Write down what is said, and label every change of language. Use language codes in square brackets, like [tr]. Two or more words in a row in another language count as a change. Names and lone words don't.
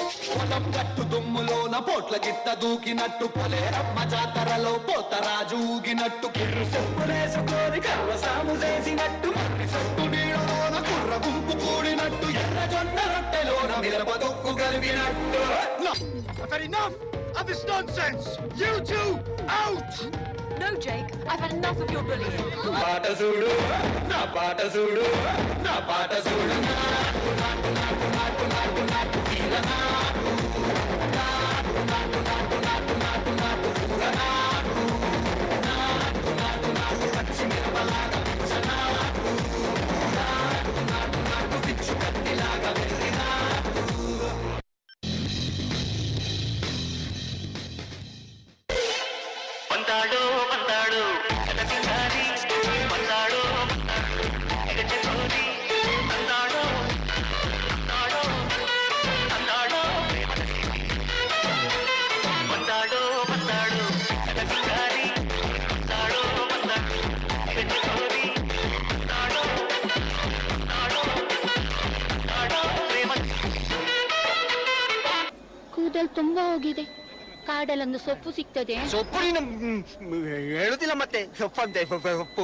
[te] పొలం గట్టు దుమ్ములోన పోట్ల గిట్ట దూకినట్టు పొలేరమ్మ జాతరలో పోతరాజు ఊగినట్టు కిర్రు చెప్పులేసుకొని కర్ర సాము చేసినట్టు మర్రి సొట్టు నీడలోన కుర్ర గుంపు కూడినట్టు ఎర్ర జొన్న రొట్టెలోన మిరప దొక్కు కలిగినట్టు. [en] I've had enough of this nonsense. You two out. No, Jake, I've had enough of your bullying. [te] పాట చూడు నా పాట చూడు నా పాట చూడు నాటు నాటు నాటు నాటు నాటు నాటు తీర నాటు నాటు నాటు నాటు నాటు నాటు నాటు కూర నాటు నాటు నాటు నాటు పచ్చి మిరపలాగా పిచ్చ నాటు నాటు నాటు నాటు పిచ్చు కత్తిలాగా వెర్రి నాటు. [kn] ಬಂದಾಡೋ ಬಂದಾಡೋ ಕನಸಿನಾರಿ ಬಂದಾಡೋ ಗಜಗೋರಿ ಬಂದಾಡೋ ಬಂದಾಡೋ ಬಂದಾಡೋ ಬಂದಾಡೋ ಬಂದಾಡೋ ಕನಸಿನಾರಿ ಬಂದಾಡೋ ಬಂದಾಡೋ ಗಜಗೋರಿ ಬಂದಾಡೋ ಬಂದಾಡೋ ಬಂದಾಡೋ ಪ್ರೇಮ. ಕೂದಲು ತುಂಬಾ ಹೋಗಿದೆ. ಕಾಡಲ್ಲೊಂದು ಸೊಪ್ಪು ಸಿಗ್ತದೆ. ಸೊಪ್ಪು ನೀನು ಹೇಳುದಿಲ್ಲ ಮತ್ತೆ ಸೊಪ್ಪಂತೆ ಸೊಪ್ಪು.